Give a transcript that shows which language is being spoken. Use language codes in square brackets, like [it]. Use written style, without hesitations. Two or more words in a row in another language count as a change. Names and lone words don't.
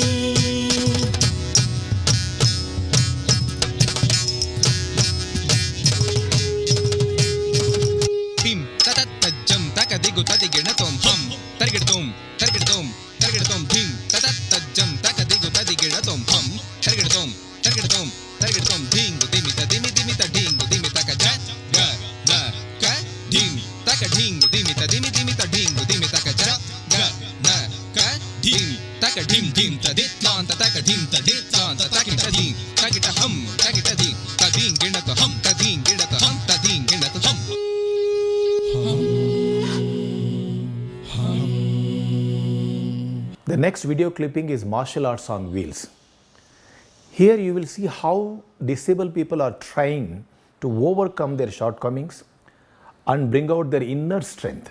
[en] तिं ततत्तज्जं तकदिगु तदिगिणतों हं तर्गिडतों तर्गिडतों तर्गिडतों धिं ततत्तज्जं तकदिगु तदिगिणतों हं तर्गिडतों तर्गिडतों तर्गिडतों धिंगु दिमिता दिमिता ढिंगु दिमिता का जा का ढिंग तक ढिंगु दिमिता दिमिता ढिंगु दिमिता का जा का ढिंग dim taka dim dim ta dit lan ta taka dim ta dit lan ta takita dim takita hum takita dim ta dim gina ta hum ta dim gina ta hum ta dim gina ta hum. The next video clipping is martial arts on wheels. Here you will see how disabled people are trying to overcome their shortcomings and bring out their inner strength.